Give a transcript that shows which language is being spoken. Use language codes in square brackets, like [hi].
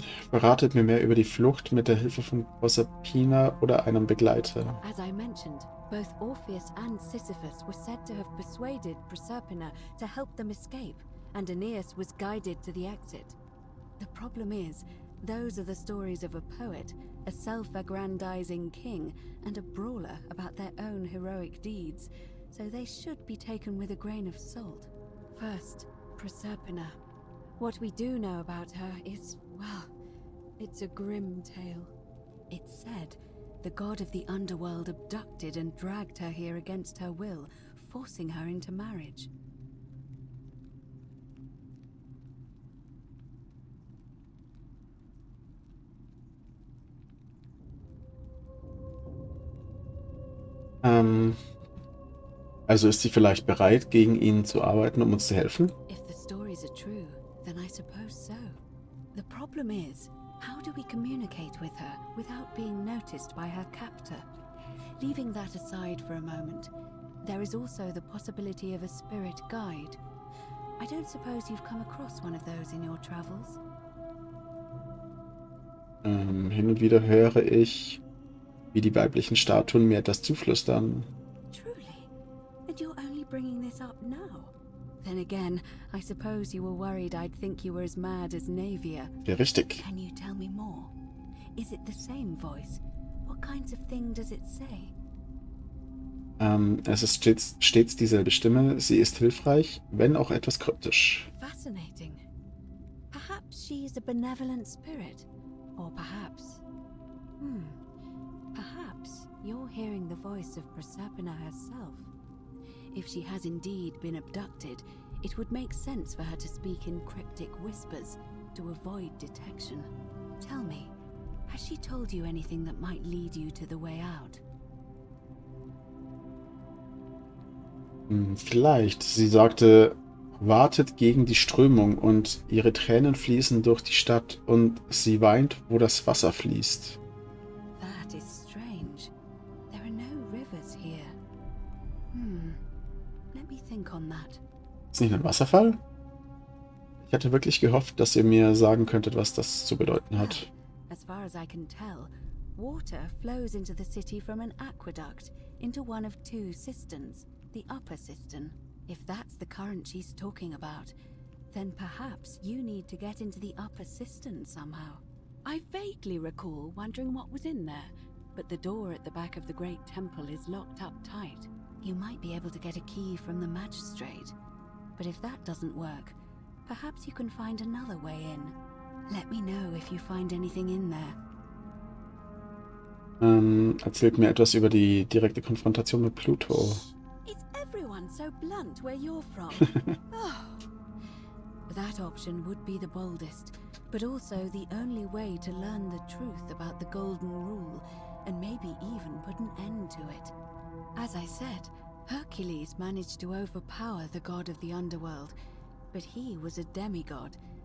[de] Verratet mir mehr über die Flucht mit der Hilfe von Proserpina oder einem Begleiter. [en] As I mentioned, both Orpheus and Sisyphus were said to have persuaded Proserpina to help them escape, and Aeneas was guided to the exit. The problem is, those are the stories of a poet, a self-aggrandizing king, and a brawler about their own heroic deeds, so they should be taken with a grain of salt. First, Proserpina. What we do know about her is, well, it's a grim tale. It's said the god of the underworld abducted and dragged her here against her will, forcing her into marriage. [de] Also ist sie vielleicht bereit, gegen ihn zu arbeiten, um uns zu helfen? [en] If the stories are true, then I suppose so. The problem is, how do we communicate with her without being noticed by her captor? Leaving that aside for a moment, there is also the possibility of a spirit guide. I don't suppose you've come across one of those in your travels? [de] Hin und wieder höre ich, wie die weiblichen Statuen mir etwas zuflüstern. [en] Truly? And you're only bringing this up now? Then again, I suppose you were worried I'd think you were as mad as Navia. [de] Ja, richtig. [en] Can you tell me more? Is it the same voice? What kinds of thing does it say? [de] Es ist stets dieselbe Stimme. Sie ist hilfreich, wenn auch etwas kryptisch. [en] Fascinating. Perhaps she is a benevolent spirit. Or perhaps... Perhaps you're hearing the voice of Proserpina herself. If she has indeed been abducted, it would make sense for her to speak in cryptic whispers to avoid detection. Tell me, has she told you anything that might lead you to the way out? [de] Vielleicht. Sie sagte, wartet gegen die Strömung und ihre Tränen fließen durch die Stadt und sie weint, wo das Wasser fließt. [en] That is strange. There are no rivers here. Let me think on that. [de] Ist nicht ein Wasserfall? Ich hatte wirklich gehofft, dass ihr mir sagen könntet, was das zu bedeuten hat. [en] As far as I can tell, water flows into the city from an aqueduct into one of two cisterns, the upper cistern. If that's the current she's talking about, then perhaps you need to get into the upper cistern somehow. I vaguely recall wondering what was in there, but the door at the back of the great temple is locked up tight. You might be able to get a key from the magistrate, but if that doesn't work, perhaps you can find another way in. Let me know if you find anything in there. [de] Erzählt mir etwas über die direkte Konfrontation mit Pluto. [en] Is everyone so blunt where you're from? Oh. That option would be the boldest, but also the only way to learn the truth about the Golden Rule, and maybe even put an end to it. As I said, Hercules managed to overpower the god of the underworld, but he was a demigod.